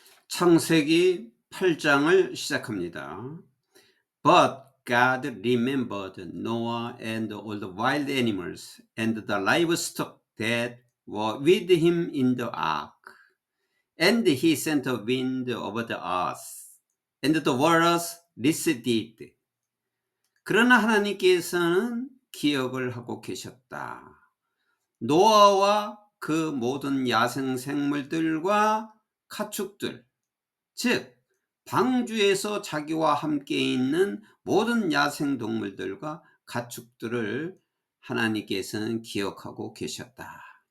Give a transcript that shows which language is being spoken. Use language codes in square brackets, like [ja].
[ko] 창세기 8장을 시작합니다. [en] But God remembered Noah and all the wild animals and the livestock that were with him in the ark. And he sent a wind over the earth, and the waters receded. [ko] 그러나 하나님께서는 기억을 하고 계셨다. 노아와 그 모든 야생 생물들과 가축들, 즉 방주에서 자기와 함께 있는 모든 야생동물들과 가축들을 하나님께서는 기억하고 계셨다.